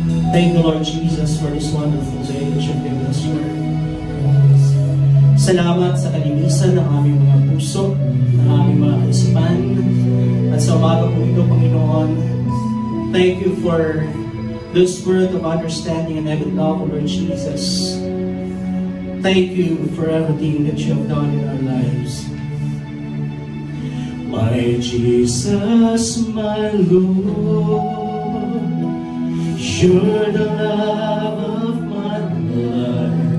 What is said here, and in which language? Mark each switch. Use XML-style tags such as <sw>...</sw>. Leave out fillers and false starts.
<en>Thank you, Lord Jesus, for this wonderful day that you've given us, Lord.</en> <tl>Salamat sa kalinisan ng aming mga puso, ng aming mga kaisipan, at sa umaga po ito, Panginoon,</tl> <en>thank you for the spirit of understanding and having love, Lord Jesus. Thank you for everything that you have done in our lives. My Jesus, my Lord, you're the love of my life.</en>